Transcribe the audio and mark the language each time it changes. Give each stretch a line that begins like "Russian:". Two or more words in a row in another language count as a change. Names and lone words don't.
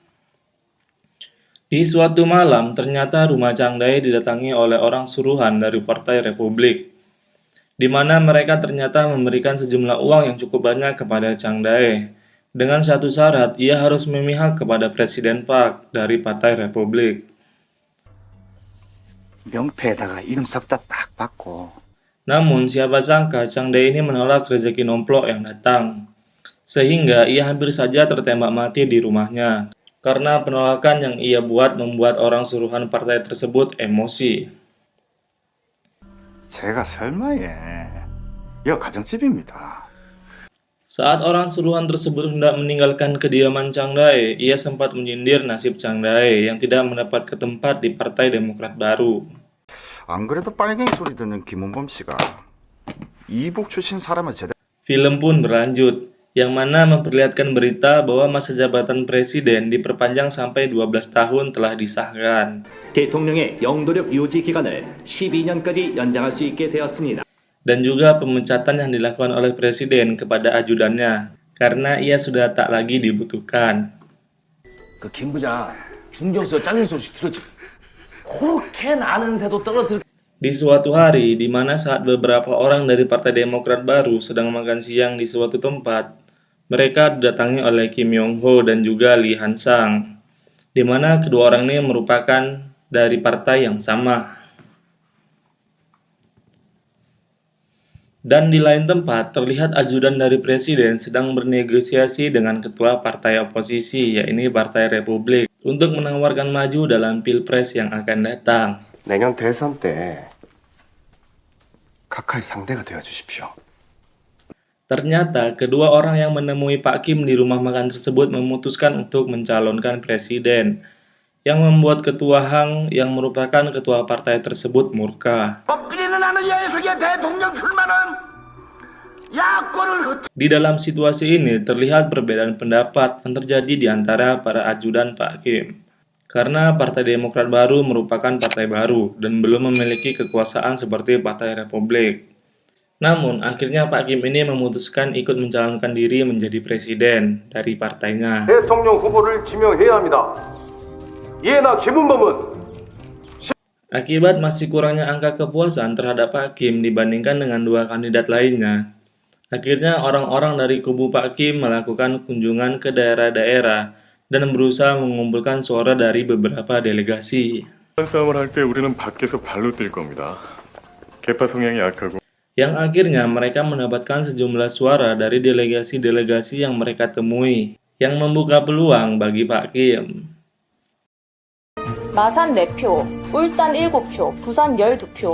Indonesian: Di suatu malam, ternyata rumah Chang Dae didatangi oleh orang suruhan dari Partai Republik, di mana mereka ternyata memberikan sejumlah uang yang cukup banyak kepada Chang Dae, dengan satu syarat ia harus memihak kepada Presiden Park dari Partai Republik.
Korean: 명패에다가 이름 섞다 딱 받고
Indonesian: Namun siapa sangka Chang Dae ini menolak rezeki nomplok yang datang, sehingga ia hampir saja tertembak mati di rumahnya, karena penolakan yang ia buat membuat orang suruhan partai tersebut emosi.
Korean: 제가 설마예 여 가정집입니다.
Indonesian: Saat orang suruhan tersebut hendak meninggalkan kediaman Chang Dae, ia sempat menyindir nasib Chang Dae yang tidak mendapat ketempat di Partai Demokrat baru.
Korean: 안 그래도 빨갱이 소리 듣는 김원범 씨가 이북 출신 사람을 제대로
Indonesian: Film pun berlanjut, yang mana memperlihatkan berita bahwa masa jabatan presiden diperpanjang sampai 12 tahun telah disahkan.
Korean: 대통령의 영도력 유지 기간을 12년까지 연장할 수 있게 되었습니다.
Indonesian: Dan juga pemecatan yang dilakukan oleh presiden kepada ajudannya, karena ia sudah tak lagi dibutuhkan.
Korean: 그 김 부장 중경수가 잘린 소식 들었지? 그렇게 나는 새도 떨어뜨려.
Indonesian: Di suatu hari, di mana saat beberapa orang dari Partai Demokrat baru sedang makan siang di suatu tempat, mereka didatangi oleh Kim Yong-ho dan juga Lee Han-sang, di mana kedua orang ini merupakan dari partai yang sama. Dan di lain tempat, terlihat ajudan dari presiden sedang bernegosiasi dengan ketua partai oposisi, yaitu Partai Republik, untuk menawarkan maju dalam pilpres yang akan datang.
Korean: 내년 대선 때 가까이 상대가 되어 주십시오.
Indonesian: Ternyata, kedua orang yang menemui Pak Kim di rumah makan tersebut memutuskan untuk mencalonkan presiden, yang membuat ketua Hang yang merupakan ketua partai tersebut murka. Di dalam situasi ini, terlihat perbedaan pendapat yang terjadi di antara para ajudan Pak Kim. Karena Partai Demokrat baru merupakan partai baru dan belum memiliki kekuasaan seperti Partai Republik. Namun, akhirnya Pak Kim ini memutuskan ikut mencalonkan diri menjadi presiden dari partainya.
Korean: 대통령 후보를 지명해야 합니다. 이해나 김은범은
Indonesian: Akibat masih kurangnya angka kepuasan terhadap Pak Kim dibandingkan dengan dua kandidat lainnya, akhirnya orang-orang dari kubu Pak Kim melakukan kunjungan ke daerah-daerah dan berusaha mengumpulkan suara dari beberapa delegasi.
Korean: 싸움을 할 때 우리는 밖에서 발로 뛸 겁니다. 개파 성향이 약하고
Indonesian: Yang akhirnya mereka mendapatkan sejumlah suara dari delegasi-delegasi yang mereka temui, yang membuka peluang bagi Pak Kim.
Korean: 마산 4표, 울산 7표, 부산 12표.